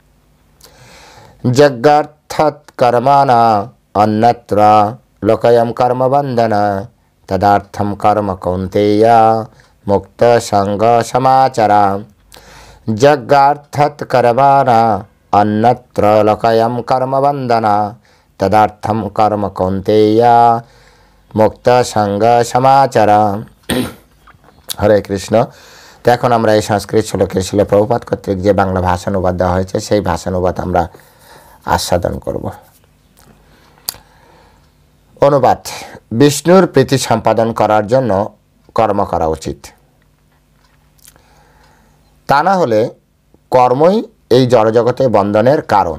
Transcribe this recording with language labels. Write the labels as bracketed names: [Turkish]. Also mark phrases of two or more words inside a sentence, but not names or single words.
[Sanskrit] जग्गार्थत कर्मणा अन्यत्र लोकयं कर्मबन्धन तदार्थं कर्म कौन्तेय मुक्त संग समाचर। जग्गार्थत कर्मणा अन्यत्र लोकयं कर्मबन्धन तदार्थं कर्म कौन्तेय मुक्त संग समाचर। हरे कृष्ण। [Bangla] तो এখন আমরা এই সংস্কৃত শ্লোকের শিল প্রভুপাদ কর্তৃক যে বাংলা ভাষানুবাদ দেওয়া হয়েছে সেই ভাষানুবাদ আমরা আস্বাদন করব। অনুবাদ: বিষ্ণুর প্রীতি সম্পাদন করার জন্য কর্ম করা উচিত, তা না হলে কর্মই এই জড়জগতে বন্ধনের কারণ।